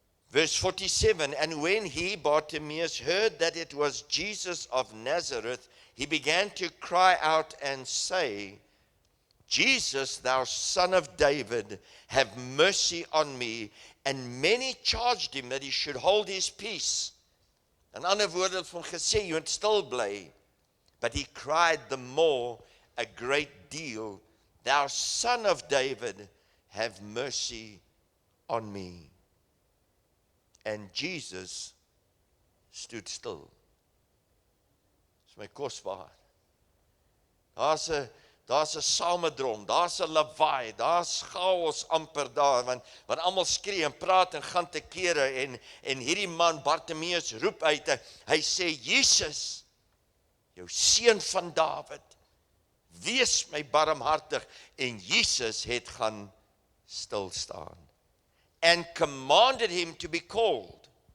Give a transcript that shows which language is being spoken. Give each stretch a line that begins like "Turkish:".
English: Verse 47, "And when he, Bartimaeus, heard that it was Jesus of Nazareth, he began to cry out and say, 'Jesus, thou son of David, have mercy on me.' And many charged him that he should hold his peace."
Afrikaans: In ander woorde het hom gesê, jy moet stil bly.
English: But he cried the more a great deal, "Thou son of David, have mercy on me." And Jesus stood still.
Afrikaans: Dis my kosbaar. Daar's 'n samedrom, daar's 'n lawaai, daar's chaos amper daar, want almal skree en praat en gaan te kere en hierdie man Bartimaeus roep uit, hy sê, "Jesus, jou seun van Dawid, wees my barmhartig." En Jesus het gaan stil staan.
English: And commanded him to be called.